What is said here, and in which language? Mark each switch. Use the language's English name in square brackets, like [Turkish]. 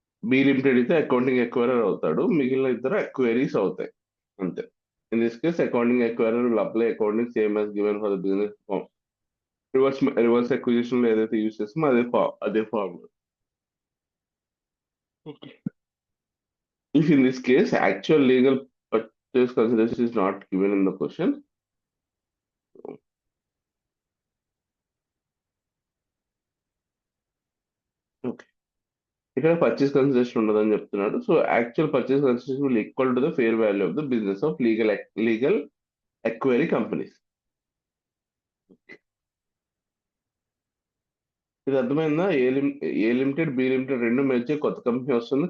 [Telugu] Be limited అయితే accounting ఎక్వైరర్ అవుతాడు, మిగిలిన ఇద్దరు ఎక్వైరీస్ అవుతాయి. అంతే. [English] In this case accounting acquirer will apply accounting same as given for the business form. [Telugu] Reverse acquisition లో ఏదైతే యూజ్ చేస్తామో అదే form. [English] If in this case actual legal purchase consideration is not given in the question, okay. [Telugu] ఇక్కడ purchase consideration ఉండదని చెప్తున్నాడు. [English] So actual purchase consideration will equal to the fair value of the business of legal acquiree companies. [Telugu] ఇది అర్థమైందా? ఏ limited be limited రెండు merge కొత్త company వస్తుంది.